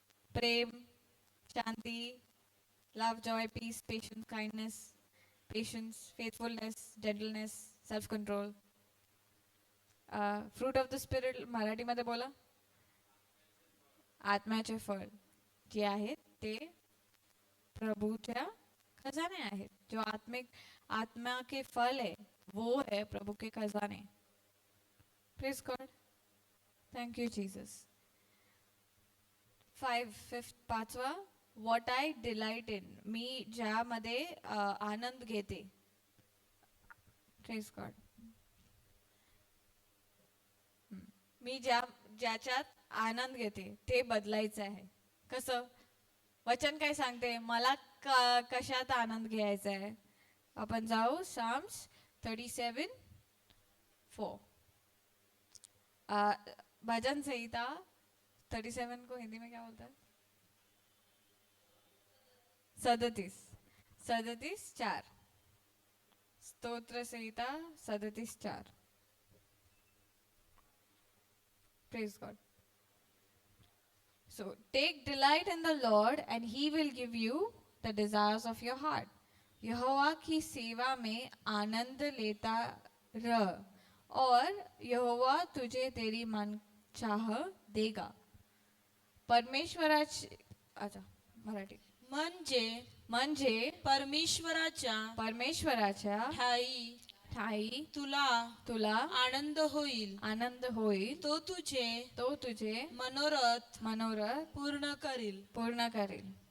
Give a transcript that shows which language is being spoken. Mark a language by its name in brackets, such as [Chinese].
[Marathi] Prem, Shanti, [English] Love, joy, peace, patience, kindness, faithfulness, gentleness, self control. Fruit of the spirit [Marathi] मराठीमध्ये बोला. आत्म्याचे फळ जे आहेत ते प्रभूच्या खजाने आहेत. [Hindi] जो आत्मा के फल है वो है प्रभु के खजाने. [English] Praise God. Thank you Jesus. 5वा, what I delight in, [Marathi] मी ज्यामध्ये आनंद घेते. [English] Praise God. [Marathi] मी ज्याच्यात आनंद घेते ते बदलायचं आहे. कसं? वचन काय सांगते? मला कशात आनंद घ्यायचा आहे. आपण जाऊ साम्स 37:4. [Hindi] भजन संहिता 37 को हिंदी में क्या बोलता है? [Marathi] 37:4. स्तोत्र संहिता 37:4. [English] Praise God. So take delight in the Lord and he will give you the desires of your heart. [Hindi] यहोवा की सेवा में आनंद लेता रह और यहोवा तुझे तेरी मन चाह देगा. [Marathi] परमेश्वराची अच्छा मराठी म्हणजे परमेश्वराच्या ठाई तुला आनंद होईल. तो तुझे मनोरथ पूर्ण करील.